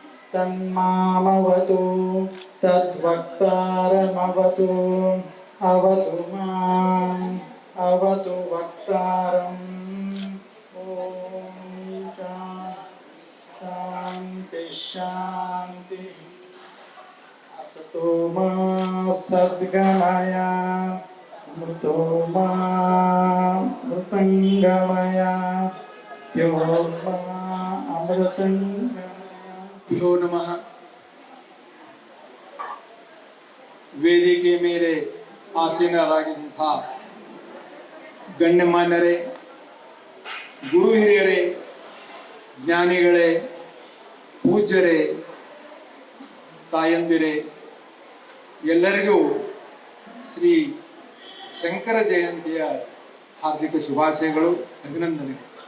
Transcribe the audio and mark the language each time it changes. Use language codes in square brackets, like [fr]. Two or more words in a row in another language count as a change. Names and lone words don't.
[sa] तन्मामवतु तद्वक्तारमवतु अवतु माम् अवतु वक्तारम् ॐ शान्ति शान्ति असतो मा सद्गमय मृतो मा मृतङ्गमय ಭ್ಯೋ ನಮಃ. [kn] ವೇದಿಕೆ ಮೇಲೆ ಆಸೀನರಾಗಿದ್ದಂಥ ಗಣ್ಯಮಾನ್ಯರೇ, ಗುರು ಹಿರಿಯರೇ, ಜ್ಞಾನಿಗಳೇ, ಪೂಜ್ಯರೇ, ತಾಯಂದಿರೇ, ಎಲ್ಲರಿಗೂ ಶ್ರೀ ಶಂಕರ ಜಯಂತಿಯ ಹಾರ್ದಿಕ ಶುಭಾಶಯಗಳು, ಅಭಿನಂದನೆಗಳು.